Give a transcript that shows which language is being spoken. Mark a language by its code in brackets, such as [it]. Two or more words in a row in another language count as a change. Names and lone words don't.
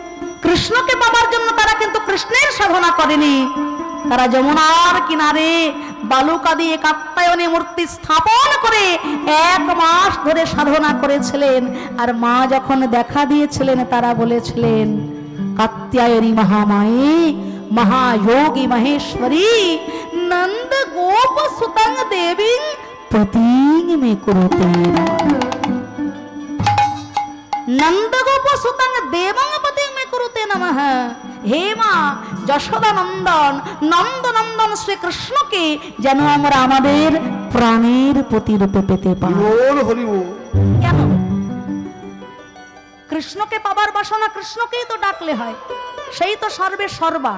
[bn] কৃষ্ণকে পাবার জন্য তারা কিন্তু কৃষ্ণের সাধনা করেনি। তারা যমুনার কিনারে বালুকা দিয়ে কাত্যায়নে মূর্তি স্থাপন করে 1 মাস ধরে সাধনা করেছিলেন। আর মা যখন দেখা দিয়েছিলেন তারা বলেছিলেন, [sa] कात्यायनी महामाये महायोगी महेश्वरी नंद गोप सुतंग देवी पतिंग में कुरुते नंद गोप सुतंग देवंग पतिंग में कुरुते नमः। [bn] हे मां যশোদা নন্দন নন্দ নন্দন শ্রী কৃষ্ণকে যেন আমরা আমাদের প্রাণের প্রতিরূপে পেতে পাই। কেন কৃষ্ণকে পাবার বাসনা কৃষ্ণকেই তো ডাকলে হয়, সেই তো সর্বে সর্বা।